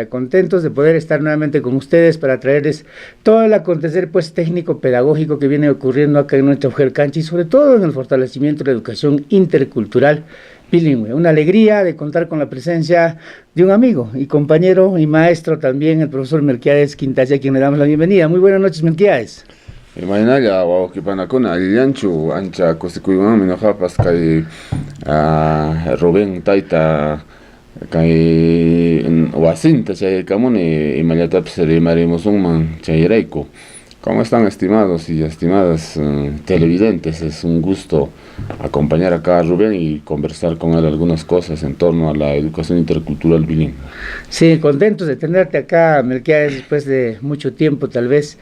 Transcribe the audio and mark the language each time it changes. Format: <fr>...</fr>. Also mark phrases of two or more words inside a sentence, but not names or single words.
<es>Contentos de poder estar nuevamente con ustedes para traerles todo el acontecer técnico-pedagógico que viene ocurriendo acá en nuestra mujer Canchi, y sobre todo en el fortalecimiento de la educación intercultural bilingüe. Una alegría de contar con la presencia de un amigo y compañero y maestro también, el profesor Melquiades Quintasi, a quien le damos la bienvenida. Muy buenas noches, Melquiades.</es> <qu>Imaynalla wawqipanakuna allianchu ancha kusikuywanmi noqapas kay Rubén tayta kay wasinta chaykamuni imallatapis rimarimusunman chayrayku.</qu> <es>¿Cómo están, estimados y estimadas televidentes? Es un gusto acompañar acá a Rubén y conversar con él algunas cosas en torno a la educación intercultural bilingüe. Sí, contentos de tenerte acá, Melquiades, después de mucho tiempo tal vez.</es>